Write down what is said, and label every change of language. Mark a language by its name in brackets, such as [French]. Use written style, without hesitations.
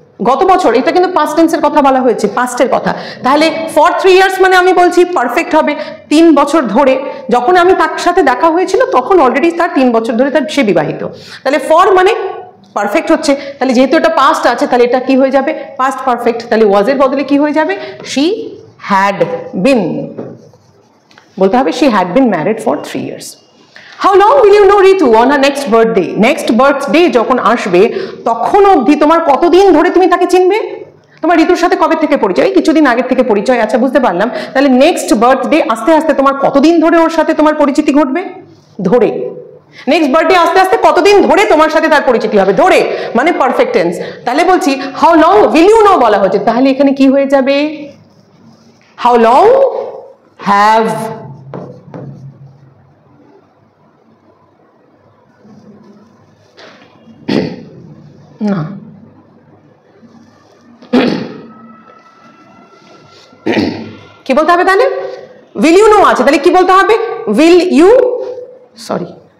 [Bangla] গত বছর, এটা কিন্তু পাস্ট টেন্সের কথা বলা হয়েছে, পাস্টের কথা, তাহলে ফর 3 ইয়ার্স মানে আমি বলছি পারফেক্ট হবে 3 বছর ধরে, যখন আমি তার সাথে দেখা হয়েছিল তখন অলরেডি তার 3 বছর ধরে তার সে বিবাহিত, তাহলে ফর মানে পারফেক্ট হচ্ছে, তাহলে যেহেতু এটা পাস্ট আছে তাহলে এটা কি হয়ে যাবে পাস্ট পারফেক্ট, তাহলে ওয়াজ এর বদলে কি হয়ে যাবে [English] she had been, [Bangla] বলতে হবে [English] she had been married for 3 years. How long will you know Ritu on her next birthday? [Bangla] Next birthday যখন আসবে তখন অবধি তোমার কতদিন ধরে তুমি তাকে চিনবে, তোমার ঋতুর সাথে কবে থেকে পরিচয়, কিছুদিন আগের থেকে পরিচয়, আচ্ছা বুঝতে পারলাম, তাহলে নেক্সট বার্থডে আস্তে আস্তে তোমার কতদিন ধরে ওর সাথে তোমার পরিচিতি ঘটবে, ধরে, নেক্সট বার্থডে আস্তে আস্তে কতদিন ধরে তোমার সাথে তার পরিচিতি হবে, ধরে মানে পারফেক্ট টেন্স, তাহলে বলছি [English] how long will you know [Bangla] বলা হচ্ছে, তাহলে এখানে কি হয়ে যাবে [English] how long have, [Bangla] না কি বলতে হবে তাহলে [English] will you know [Bangla] আছে, তাহলে কি বলতে হবে [English] will you, [Bangla] সরি